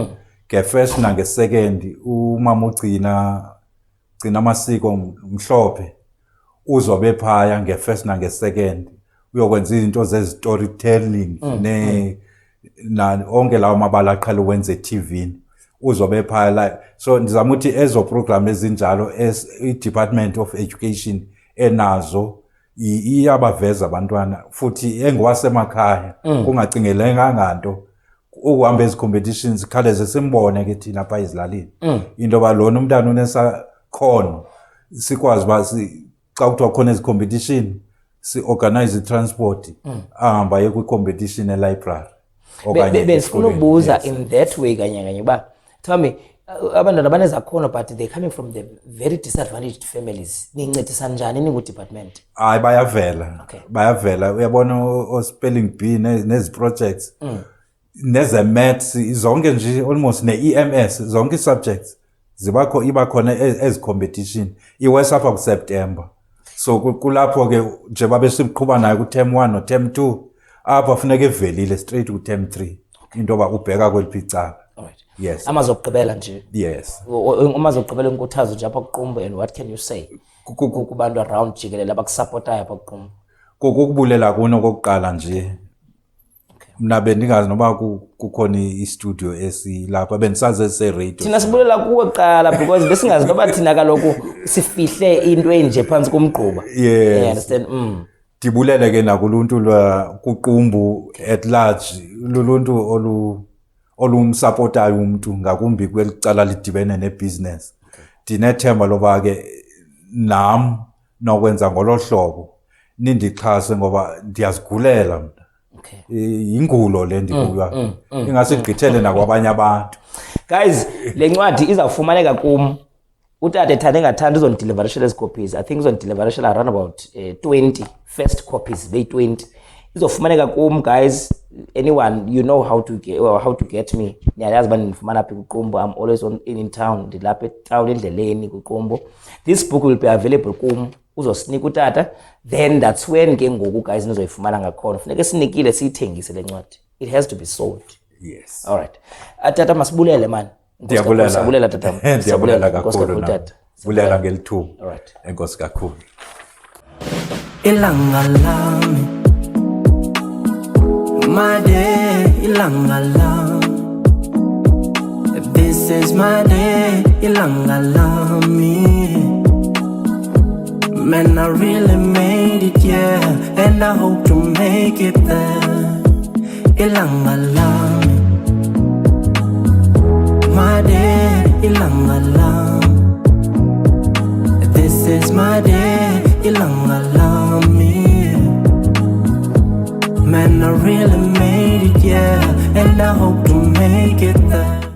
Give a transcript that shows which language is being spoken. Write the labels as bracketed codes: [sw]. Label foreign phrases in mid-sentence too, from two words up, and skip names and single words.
[xh] Nge-first nange-second umama ugcina amasiko Mhlophe uzobe phaya nge-first nange-second uyokwenza izinto ze-storytelling na onke lawo mabala aqhela ukwenza eTV uzobe phaya. So ndizama ukuthi ezo program ezinjalo i- [en] Department of Education [xh] enazo iyabaveza abantwana futhi engowasemakhaya kungacingeleka nganto ukuhamba ezi-competitions khaleze simbone ke thina apha ezilalini into ba lona umntana unesakhono sikwazi uba xa kuthiwa khona ezi-competition si-organize i-transport ahamba ye kwi-competition e-library. Befuna ukubuza [en] in that way [xh] kanye uba [en] tell me [xh] abantwana banezakhono [en] but they're coming from the very disadvantaged families, [xh] nincedisa njani ningu-department? Hayi, bayavela. Okay. Bayavela. Uyabona o- [en] spelling bee [xh] nezi projects neze-maths zonke nje almost ne-EMS zonke i-subjects iba khona ezi-competition iwesa apha kuSeptember. So kulapho ke nje babe siqhuba nayo ku- [en] term 1 [xh] no-term 2 apha funeka evelile straight ku-term 3 into ba ubheka kweliphi icala. Alright. Yes. Amazokugqibela nje. Yes. Amazokugqibela inkuthazo nje apha kuqumbu, [en] and what can you say kubantu around [xh] jikelele abakusupportayo apha kuqumbu? Kokubulela kuno kokuqala nje mna bendingazi noba kukhona i-studio esilapha bendisazi ese-radio. Thina sibulela kuwe kuqala because besingazi noba thina kaloku sifihle into enje phantsi komgquba. Yes. [en] You understand? [xh] Ndibulele ke nakuluntu kuqumbu [en] at large, [xh] luluntu olumsupportayo umuntu ngakumbi kwelicala lidibene nebusiness. Ndinethemba loba ke nam nokwenza ngolo hlobo nindixhase ngoba ndiyazigulela mna. Okay. Ingulo le ndikuyo ingase igqithele nakwabanye abantu. Guys, le ncwadi izawufumaneka kum. Utata ethande ngathanda uzondideliverishela ezi copies. [en] I think uzondideliverishela around about 20 first copies, they 20. [xh] Izofumaneka kum guys. [en] Anyone, you know how to get me. [xh] Niyayazi bani nifumana phi kuqumbu. [en] I'm always in town. [xh] Ndilapha etown endleleni kuqumbu. [en] This book will be available kum. [xh] Uzosinika utata, [en] then that's when [xh] ke ngoku [en] guys [xh] nizoyifumana ngakhona. Funeka sinikile siyithengise le ncwadi. [en] It has to be sold. Yes. All right. [xh] Tata masibulela man. Ndiyabulela tata. Ndiyabulela kakhulu na. Bulela ngelithuba. [en] All right. [xh] Enkosi kakhulu. [zu] Ilanga lami [en] my day, [zu] ilanga lami. [en] This is my day, [zu] ilanga lami. [en] Man, I really made it, yeah, and I hope to make it there. [zu] Ilanga lami [en] my day, [zu] ilanga lami. [en] This is my day, [zu] ilanga lami. [en] Man, I really made it, yeah, and I hope to make it there.